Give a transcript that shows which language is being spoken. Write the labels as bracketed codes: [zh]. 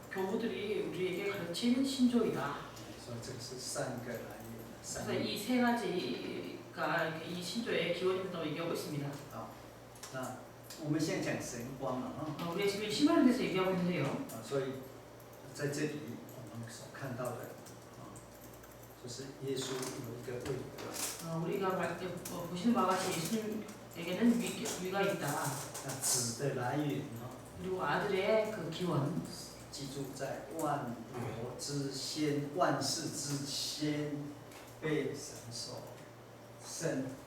[ko] 교부들이 우리에게 가르친 신조이다. [zh] 所以这个是三个来源。 [ko] 그래서 이 세 가지가 이 신조의 기원이 된다고 얘기하고 있습니다. [zh] 那我们现在讲神光了 [ko] 우리가 지금 신화에 대해서 얘기하고 있는데요. [zh] 所以在这里我们所看到的就是耶稣有一个位格。 [ko] 우리가 보시는 바와 같이 예수님에게는 위가 있다. [zh] 那子的来源 [ko] 그리고 아들의 그 기원. [zh] 记住在万有之先、万事之先被神所生。